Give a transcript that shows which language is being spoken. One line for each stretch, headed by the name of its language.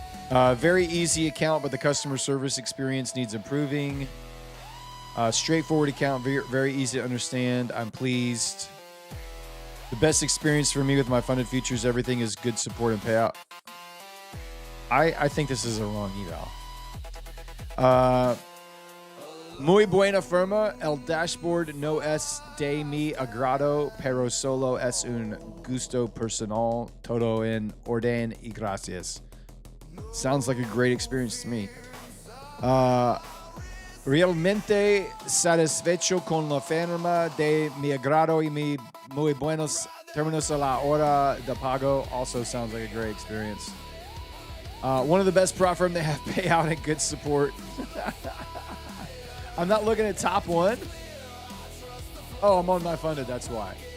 English: Very easy account, but the customer service experience needs improving. Straightforward account, very easy to understand. I'm pleased. The best experience for me with my funded features, everything is good support and payout. I think this is a wrong eval.
Spanish: Muy buena firma, el dashboard no es de mi agrado, pero solo es un gusto personal, todo en orden y gracias.
English: Sounds like a great experience to me.
Spanish: Realmente satisfecho con la firma de mi agrado y muy buenos términos a la hora de pago.
English: Also sounds like a great experience. One of the best prop firm, they have payout and good support. I'm not looking at top one. Oh, I'm on my funded, that's why.